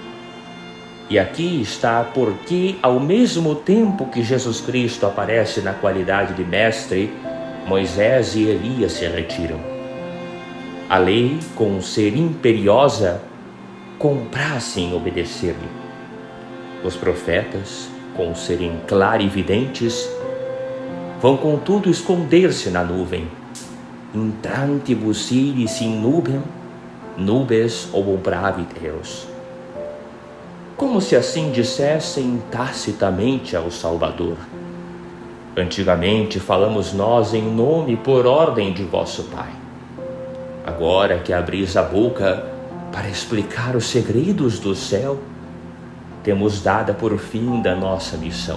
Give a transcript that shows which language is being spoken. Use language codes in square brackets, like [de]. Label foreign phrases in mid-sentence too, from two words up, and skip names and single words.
[pt] E aqui está porque, ao mesmo tempo que Jesus Cristo aparece na qualidade de mestre, Moisés e Elias se retiram. A lei, com ser imperiosa, compraz em obedecer-lhe. Os profetas, com serem clarividentes, vão contudo esconder-se na nuvem. [la] Intrantibus iris in nubem, nubes obubravit eos. [pt] Como se assim dissessem tacitamente ao Salvador: antigamente falamos nós em nome e por ordem de vosso Pai. Agora que abris a boca para explicar os segredos do céu, temos dada por fim da nossa missão.